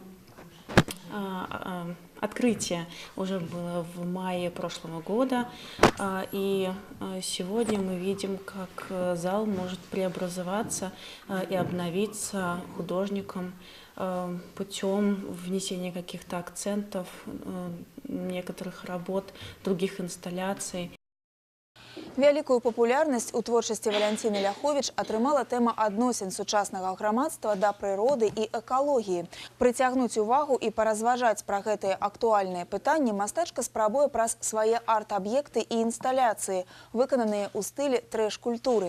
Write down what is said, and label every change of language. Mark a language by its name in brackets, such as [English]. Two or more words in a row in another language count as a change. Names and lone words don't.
[Russian] Открытие уже было в мае прошлого года, и сегодня мы видим, как зал может преобразоваться и обновиться художником путем внесения каких-то акцентов, некоторых работ, других инсталляций. [Belarusian] Вялікую папулярнасць у творчасці Валянціны Ляховіч атрымала тэма адносін сучаснага грамадства да прыроды і экалогіі. Прыцягнуць увагу і паразважаць пра гэтыя актуальныя пытанні мастачка спрабуе праз свае арт-аб'екты і інсталяцыі, выкананыя ў стылі трэш-культуры.